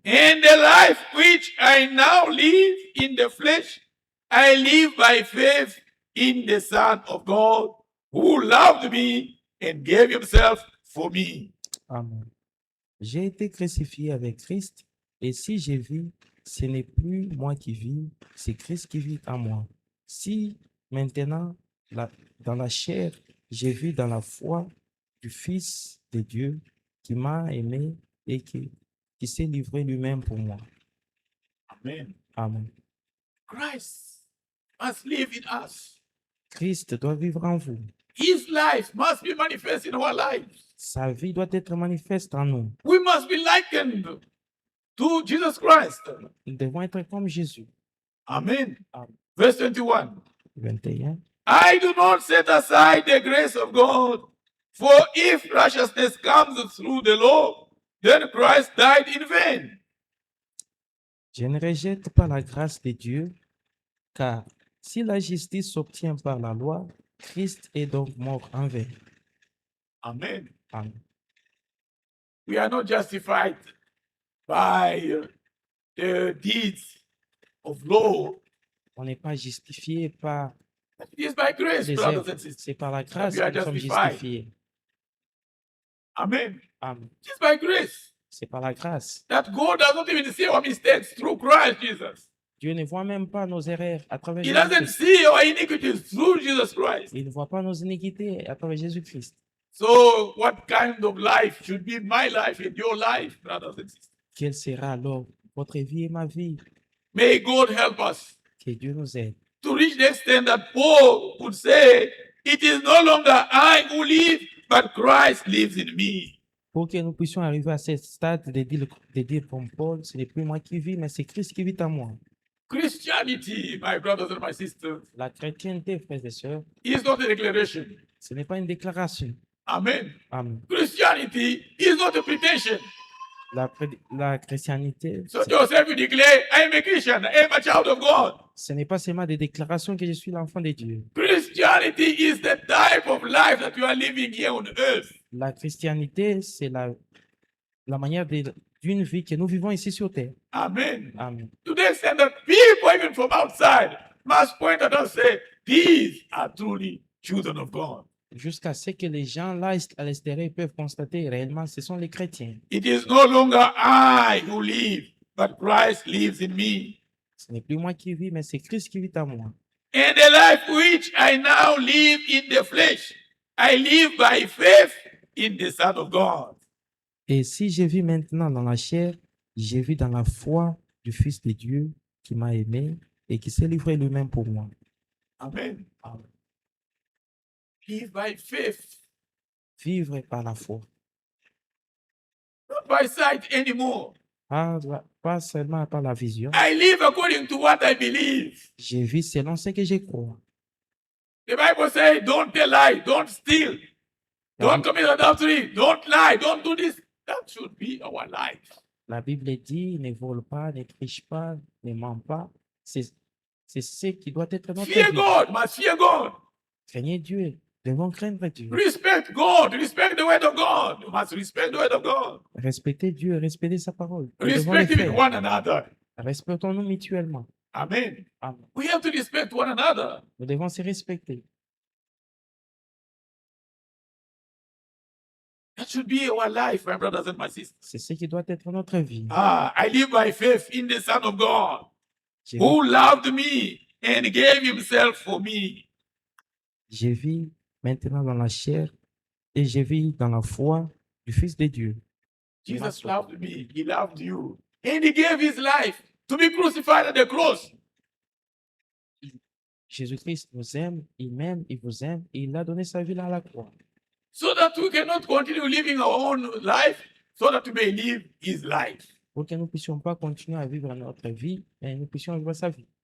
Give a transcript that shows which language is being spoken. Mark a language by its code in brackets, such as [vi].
[en] And the life which I now live in the flesh, I live by faith in the Son of God, who loved me and gave himself for me. Amen. [fr] J'ai été crucifié avec Christ, et si je vis, ce n'est plus moi qui vis, c'est Christ qui vit en moi. Si maintenant, dans la chair, je vis dans la foi du Fils de Dieu qui m'a aimé et qui s'est livré lui-même pour moi. Amen. Amen. [en] Christ must live in us. [fr] Christ doit vivre en vous. [en] His life must be manifest in our lives. [fr] Sa vie doit être manifeste en nous. [en] We must be likened to Jesus Christ. [fr] Nous devons être comme Jésus. Amen. Amen. [en] Verse 21. 21. I do not set aside the grace of God, for if righteousness comes through the law, then Christ died in vain. [fr] Je ne rejette pas la grâce de Dieu, car si la justice s'obtient par la loi, Christ est donc mort en vain. Amen. Amen. [en] We are not justified by the deeds of law. [fr] On n'est pas justifié par [en] It is by grace, [fr] les [en] brothers [fr] œuvres, [en] and sisters. [fr] c'est par la grâce [en] we are [fr] que nous sommes [en] justified. [fr] justifiés. Amen. Amen. [en] It is by grace [fr] C'est par la grâce. [en] that God does not even see our mistakes through Christ Jesus. [fr] Dieu ne voit même pas nos erreurs à travers [en] He doesn't [fr] Jésus-Christ. [en] see our iniquities through Jesus Christ. [fr] Il ne voit pas nos iniquités à travers Jésus-Christ. [en] So, what kind of life should be my life and your life, brothers and sisters? [fr] Quelle sera alors votre vie et ma vie? [en] May God help us [fr] Que Dieu nous aide. [en] to reach the extent that Paul would say, it is no longer I who live, but Christ lives in me. [fr] Pour que nous puissions arriver à ce stade de dire comme Paul, ce n'est plus moi qui vis, mais c'est Christ qui vit en moi. [en] Christianity, my brothers and my sisters, [fr] La chrétienté, frères et sœurs, [en] is not a declaration. [fr] ce n'est pas une déclaration. Amen. Amen. [en] Christianity is not a pretension. [fr] La chrétienté, [en] So Joseph will declare, I am a Christian, I am a child of God. [fr] ce n'est pas seulement des déclarations que je suis l'enfant de Dieu. [en] Christianity is the type of life that you are living here on earth. [fr] La christianité, c'est la manière d'une vie que nous vivons ici sur terre. Amen. Amen. [en] To the extent that people, even from outside, must point at us and say, these are truly children of God. [fr] Jusqu'à ce que les gens là à l'extérieur peuvent constater réellement, ce sont les chrétiens. [en] It is no longer I who live, but Christ lives in me. [fr] Ce n'est plus moi qui vis, mais c'est Christ qui vit en moi. [en] And the life which I now live in the flesh, I live by faith in the Son of God. [fr] Et si je vis maintenant dans la chair, je vis dans la foi du Fils de Dieu qui m'a aimé et qui s'est livré lui-même pour moi. Amen. [en] Live by faith, [fr] Vivre par la foi. [en] not by sight anymore. [fr] Pas seulement par la vision. [en] I live according to what I believe. [fr] Je vis selon ce que je crois. [en] The Bible says, don't tell lie, don't steal, don't commit adultery, don't lie, don't do this. That should be our life. [fr] La Bible dit, ne vole pas, ne triche pas, ne ment pas. C'est ce qui doit être notre [en] Fear [fr] vie. [en] God, must fear God. [fr] Craignez Dieu. Devons craindre Dieu. [en] Respect God, respect the word of God. You must respect the word of God. [fr] Respectez Dieu, respectez sa parole. Nous devons le [en] Respect even [fr] faire. [en] one another. [fr] Respectons-nous mutuellement. Amen. Amen. [en] We have to respect one another. [fr] Nous devons se respecter. [en] That should be our life, my brothers and my sisters. [fr] C'est ce qui doit être notre vie. [en] I live by faith in the Son of God, [fr] Je, [en] who loved me and gave himself for me. [fr] je vis maintenant dans la chair et je vis dans la foi du Fils de Dieu. [en] Jesus loved me. He loved you. And he gave his life to be crucified at the cross. [fr] Jésus-Christ nous aime, il m'aime, il vous aime et il a donné sa vie là à la croix. [en] So that we cannot continue living our own life, so that we may live his life. [fr] Pour que nous ne puissions pas continuer à vivre notre vie, mais nous puissions vivre sa vie.